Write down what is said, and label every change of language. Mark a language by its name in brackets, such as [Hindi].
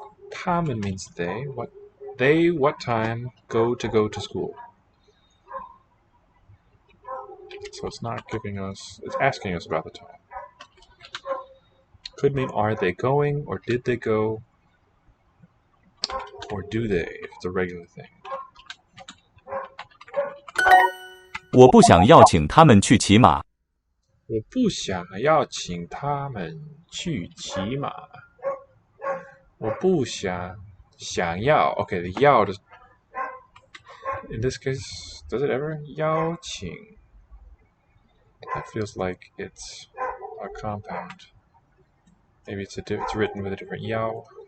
[English] 他们 means they. What time go to school? So it's not giving us, it's asking us about the time. Could mean are they going, or did they go, or do they, if it's a regular thing. [Chinese] 我不想要请他们去骑马。我不想要请他们去骑马。我不想要 [English] Okay, the 要 does, in this case, does it ever 邀请? That feels like it's a compound. Maybe it's written with a different 邀.